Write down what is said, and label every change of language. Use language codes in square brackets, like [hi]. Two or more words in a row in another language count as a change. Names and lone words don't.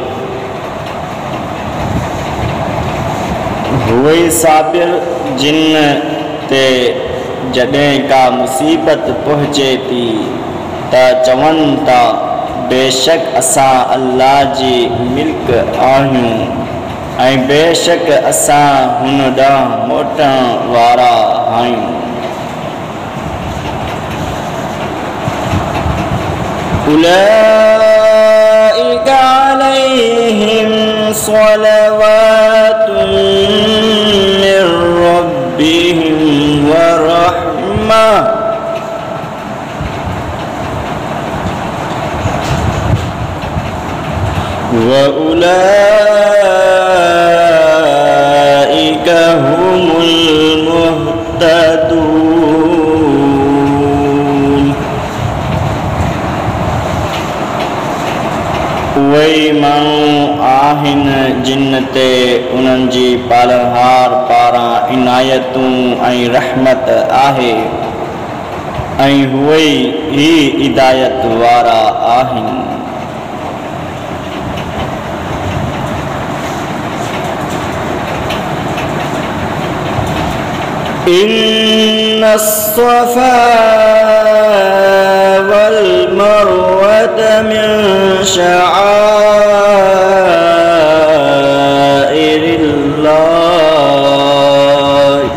[sd] उहे साबिर जिन ते जॾहिं का मुसीबत पहुचे थी त चवनि था बेशक असां अल्लाह जी मिल्क आहियूं ऐं बेशक असां हुन ॾांहुं मोटण वारा आहियूं। [ar] أولئك عليهم صلوات من ربهم ورحمة وأولئك هم المهتدون। [sd] उहे माण्हू आहिनि जिन ते उन्हनि जी पालनहार पारां इनायतूं ऐं रहमत आहे, ऐं उहे ई हिदायत वारा आहिनि। [ar] إن الصفا والمروة من شعائر الله